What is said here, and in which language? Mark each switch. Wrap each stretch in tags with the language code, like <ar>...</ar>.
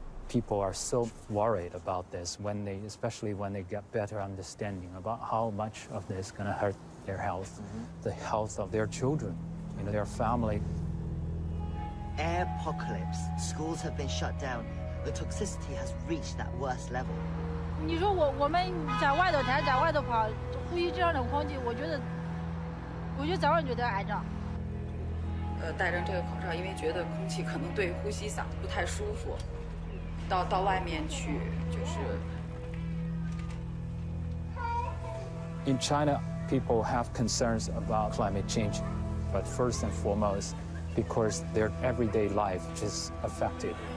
<en>People are so worried about this especially when they get better understanding about how much of this is going to hurt their health, the health of their children, their family. air apocalypse. Schools have been shut down. The toxicity has reached that worst level.</en> <zh>你说我们在外头在外头跑，呼吸这样的空气，我觉得早晚就得挨着。戴上这个口罩，因为觉得空气可能对呼吸嗓子不太舒服，到外面去就是。</zh> <en>In China, people have concerns about climate change, but first and foremost, because their everyday life is affected.</en>